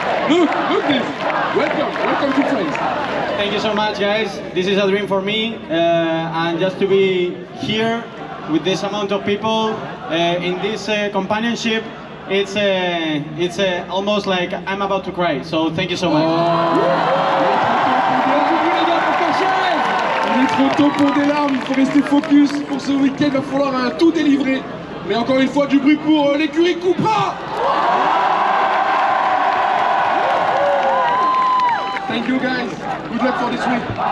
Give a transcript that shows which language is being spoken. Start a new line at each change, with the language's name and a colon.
English: Look this. Welcome to France. Thank you so much, guys. This is a dream for me, and just to be here with this amount of people in this companionship, it's almost like I'm about to cry. So thank you so much.
French: Il est trop tôt pour des larmes, il faut rester focus pour ce week-end, il va falloir tout délivrer. Mais encore une fois, du bruit pour l'écurie Cupra.
English: Thank you guys, good luck for this week.